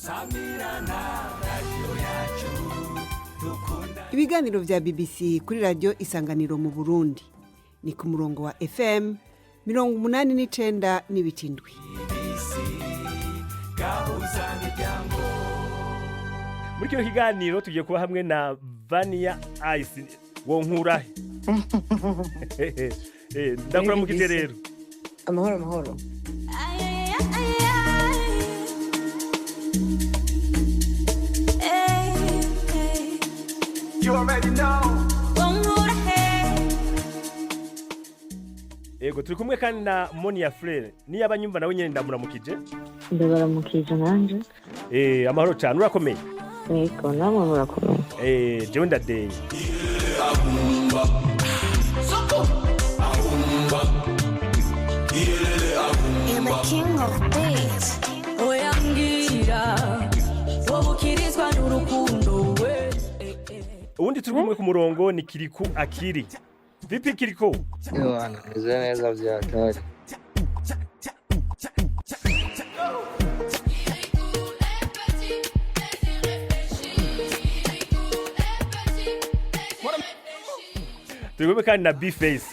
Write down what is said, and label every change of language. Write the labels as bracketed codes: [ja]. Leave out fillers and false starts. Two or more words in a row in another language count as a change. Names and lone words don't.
[rn] Ibiganiro vya BBC kuri radio Isanganiro mu Burundi ni ku murongo wa FM 89 n'ibitindwi. Muri kino kiganiro tugiye kuba hamwe na Vania Ice wonkurahe. Ndakora mu kiterero. Amahoro. [en] You already know. [rn] Ego turi kumwe kandi na Monia Frere. Ni abanyumva nawe nyene ndamuramukije. Ndabaramukije nanje. Amahoro cyane urakomeye. Ego namwe murakomeye. Jewe ndadeye. [en] You're the king of beats. [rn] Oyangira wobukirizwa n'urukundo we. Ubundi turi kumwe ku murongo ni Kiriku Akiri. [sw] Vipi Kiriku? [rn] Yohana, meze neza vyatari. Turi kumwe kandi na B-Face.